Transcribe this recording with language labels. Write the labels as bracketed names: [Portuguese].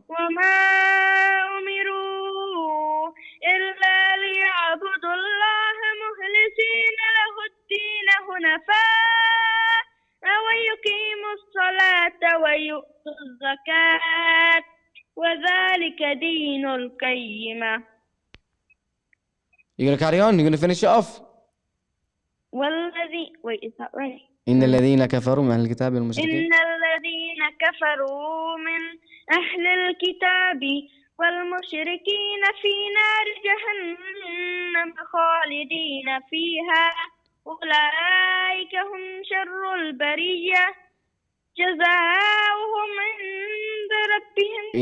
[Arabic] وما أمروا إلا ليعبدوا الله مخلصين له الدين حنفاء ويقيموا الصلاة ويؤتوا الزكاة وذلك دين القيمة. [English] You're going to carry on? You're going to finish it off? Wait, is that right? [Arabic] إن الذين كفروا من أهل الكتاب والمشركين إن الذين كفروا من أهل الكتاب والمشركين في نار جهنم خالدين فيها أولئك هم شر البرية جزاؤهم عند ربهم